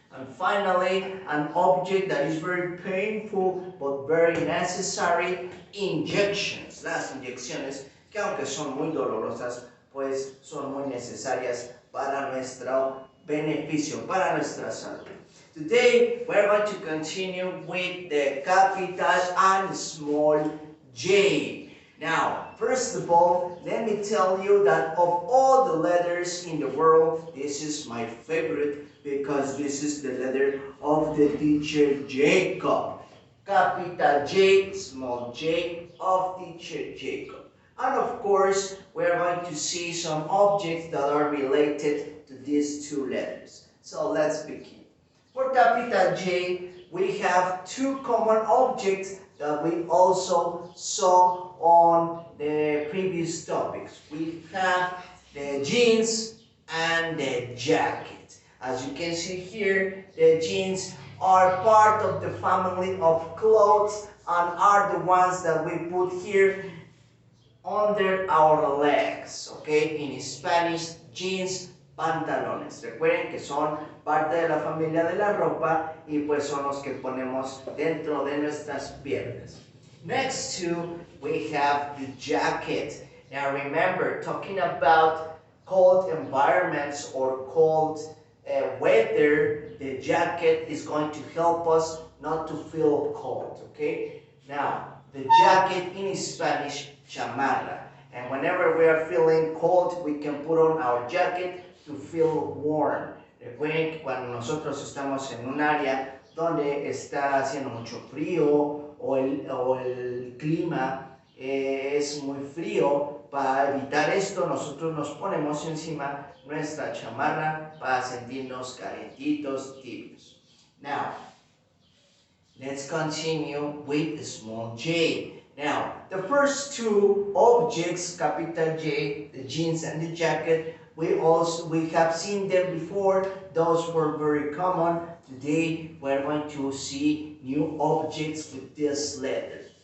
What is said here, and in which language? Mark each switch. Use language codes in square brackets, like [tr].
[en] And finally, an object that is very painful but very necessary, injections. [es] Las inyecciones, que aunque son muy dolorosas, pues son muy necesarias para nuestro beneficio, para nuestra salud. [en] Today, we're going to continue with the capital and small j. Now, first of all, let me tell you that of all the letters in the world, this is my favorite because this is the letter of the teacher Jacob. Capital J, small j of teacher Jacob. And of course, we're going to see some objects that are related to these two letters. So let's begin. For capital J, we have two common objects that we also saw on the previous topics. We have the jeans and the jacket. As you can see here, the jeans are part of the family of clothes and are the ones that we put here under our legs, okay? In Spanish, jeans, pantalones. [es] Recuerden que son parte de la familia de la ropa y pues son los que ponemos dentro de nuestras piernas. [en] Next to, we have the jacket. Now remember, talking about cold environments or cold weather, the jacket is going to help us not to feel cold, okay? Now, the jacket in Spanish, chamarra. And whenever we are feeling cold, we can put on our jacket to feel warm. [es] Recuerden que cuando nosotros estamos en un área donde está haciendo mucho frío o el clima es muy frío, para evitar esto nosotros nos ponemos encima nuestra chamarra para sentirnos calentitos, tibios. [en] Now, let's continue with the small j. Now, the first two objects, capital J, the jeans and the jacket, we have seen them before. Those were very common. Today, we're going to see new objects with this letter.